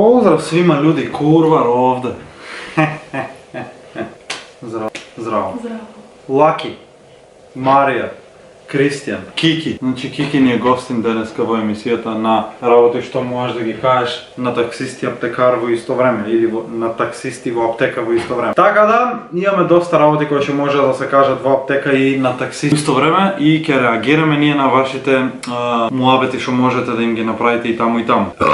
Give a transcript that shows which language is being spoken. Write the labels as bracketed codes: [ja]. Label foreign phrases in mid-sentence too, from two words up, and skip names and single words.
[mk] Поздрав свима људи, курвар овде. Здраво. Здраво. Laki, Marija, Kristijan, Kiki. Значи Кики ни је гостин денеска во емисијата на работи што можеш да ги кажеш на таксисти аптекар во исто време или на таксисти во аптека во исто време. Така да, имаме доста работи кои ќе може да се кажат во аптека и на таксисти во исто време и ќе реагираме ние на вашите муабети што можете да им ги направите и таму и таму.